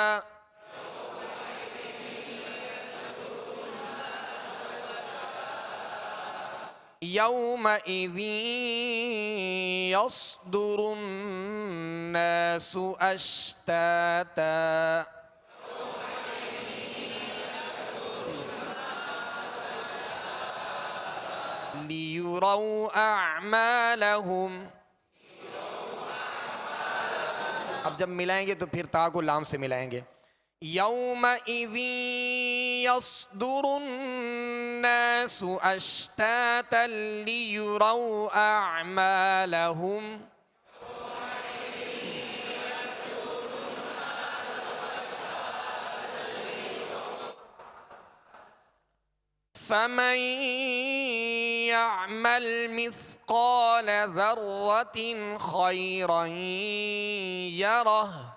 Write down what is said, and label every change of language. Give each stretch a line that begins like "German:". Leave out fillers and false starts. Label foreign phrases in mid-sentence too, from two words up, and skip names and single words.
Arabic: يومئذ يصدر الناس أشتاتا ليروا أعمالهم.
Hindi: अब जब मिलाएंगे तो फिर ता को लाम से मिलाएंगे।
Arabic: يومئذ يصدر الناس أشتاتا ليروا أعمالهم, فمن يعمل مثقال ذرة خيرا يره,